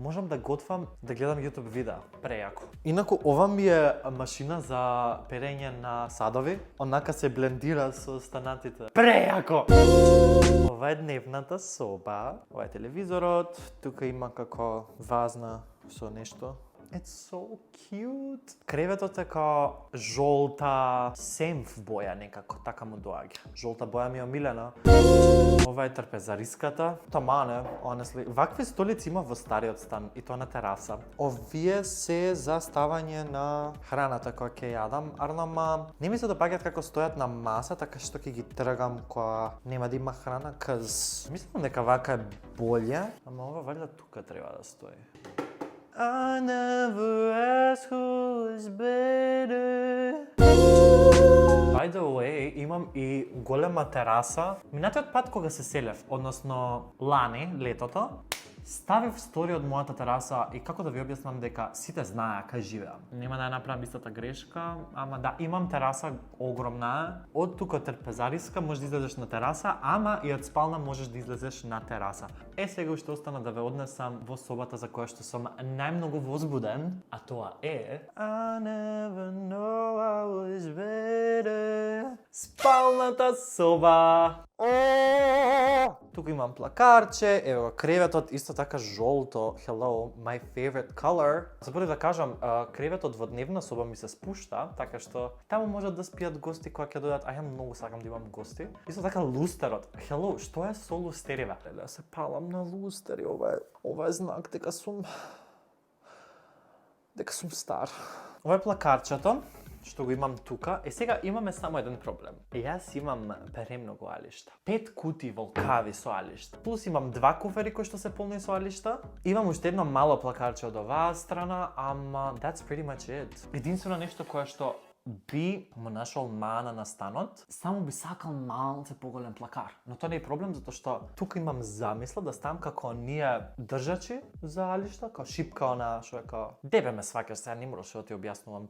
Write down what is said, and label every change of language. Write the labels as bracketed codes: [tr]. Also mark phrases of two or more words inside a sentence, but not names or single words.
[mk] Можам да готвам, да гледам YouTube видеа. Прејако. Инаку ова ми е машина за перење на садови. Онака се блендира со станатите. Прејако! Ова е дневната соба. Ова е телевизорот. Тука има како вазна со нешто. [en] It's so cute. [mk] Креветот е као жолта семф боја некако, така му доаѓа. Жолта боја ми е омилена. Ова е трпезариската. Тамане, honestly. Вакви столици има во стариот стан и тоа на тераса. Овие се за ставање на храната која ќе јадам, арнама не ми се допаѓаат како стојат на маса, така што ќе ги тргам кога нема да има храна, мислам дека вака е боле, ама ова валјда тука треба да стои. [en] I never ask who is better. By the way, [mk] имам и голема тераса. Минатиот пат кога се селев, односно лани, летото, ставив стори од мојата тераса и како да ви објаснам дека сите знаеа кај живеам. Нема да ја направам истата грешка, ама да, имам тераса огромна. Од тука трпезариска можеш да излезеш на тераса, ама и од спална можеш да излезеш на тераса. Сега уште остана да ве однесам во собата за која што сум најмногу возбуден, а тоа е [en] I never know I was better. [mk] Спалната соба. Тука имам плакарче, ево креветот исто така жолто. [en] Hello, my favorite color. [mk] Заборав да кажам, креветот во дневна соба ми се спушта, така што таму можат да спијат гости кои ќе дојдат, а ја многу сакам да имам гости. Исто така лустерот. Hello, што е со лустериве? Да се палам на лустери, ова е знак дека сум стар. Ова е плакарчето што го имам тука. Сега имаме само еден проблем. Јас имам премногу алишта. 5 кутии волкави со алишта. Плюс имам 2 куфери кои што се полни со алишта. Имам уште едно мало плакарче од оваа страна, ама [en] that's pretty much it. [mk] Единствено нешто кое што би му нашол мана на станот, само би сакал малце поголем плакар. Но тоа не е проблем, затоа што тука имам замисла да ставам како оние држачи за алишта, како шипка она што е како дебе ме сваќаш, сега не мораш да ти објаснувам.